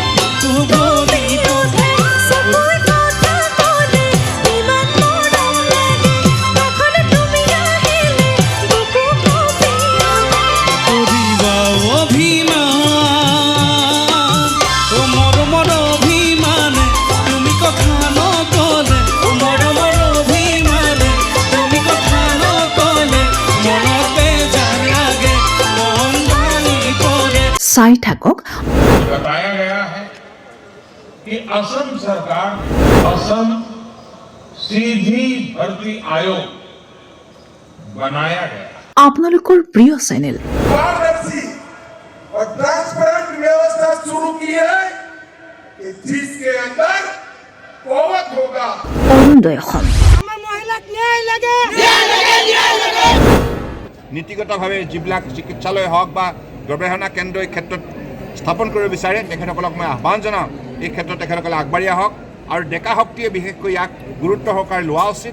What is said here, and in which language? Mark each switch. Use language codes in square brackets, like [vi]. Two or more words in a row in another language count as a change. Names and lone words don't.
[as] কৰিবা অভিমান, মৰমৰ অভিমানে তুমি কথা নক'লে, মৰমৰ অভিমানে তুমি কথা নক'লে মনত বেজাৰ লাগে, মন ভাঙি পৰে। চাই থাকক [hi] बताया गया है कि असम सरकार असम सीधी भर्ती आयोग बनाया गया। [as] আপোনালোকৰ প্ৰিয় চেনেল [hi] पारदर्शी और ट्रांसपेरेंट व्यवस्था शुरू की है कि जिसके अंदर कौवत होगा। [as] অৰুণোদয় অসম। নীতিগতভাৱে যিবিলাক চিকিৎসালয় হওক বা গৱেষণা কেন্দ্ৰ এই ক্ষেত্ৰত স্থাপন কৰিব বিচাৰে তেখেতসকলক মই আহ্বান জনাওঁ, এই ক্ষেত্ৰত তেখেতসকলে আগবাঢ়ি আহক আৰু ডেকা শক্তিয়ে বিশেষকৈ ইয়াক গুৰুত্ব সহকাৰে লোৱা উচিত।